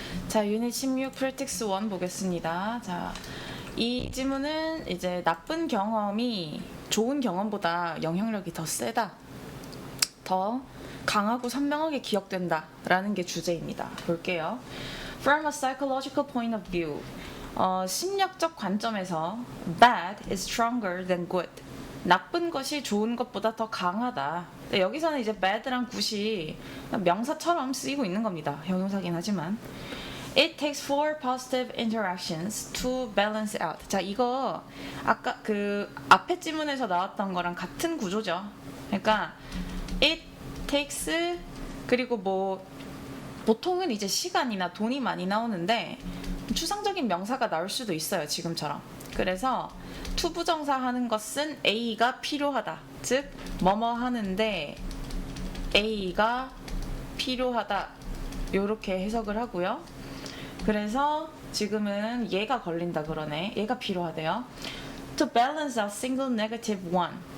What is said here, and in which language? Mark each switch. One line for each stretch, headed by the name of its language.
Korean: 자, 유닛 16 프랙티스 1 보겠습니다. 자, 이 지문은 이제 나쁜 경험이 좋은 경험보다 영향력이 더 세다, 더 강하고 선명하게 기억된다 라는 게 주제입니다. 볼게요.
English: From a psychological point of view,
Korean: 심리학적 관점에서
English: bad is stronger than good.
Korean: 나쁜 것이 좋은 것보다 더 강하다. 여기서는 이제 bad랑 good이 명사처럼 쓰이고 있는 겁니다. 형용사긴 하지만.
English: It takes 4 positive interactions to balance out.
Korean: 자, 이거 아까 그 앞에 지문에서 나왔던 거랑 같은 구조죠. 그러니까 it takes, 그리고 뭐 보통은 이제 시간이나 돈이 많이 나오는데 추상적인 명사가 나올 수도 있어요, 지금처럼. 그래서 투부정사 하는 것은 A가 필요하다, 즉 뭐뭐 하는데 A가 필요하다, 요렇게 해석을 하고요. 그래서 지금은 얘가 걸린다 그러네. 얘가 필요하대요.
English: To balance out single negative one.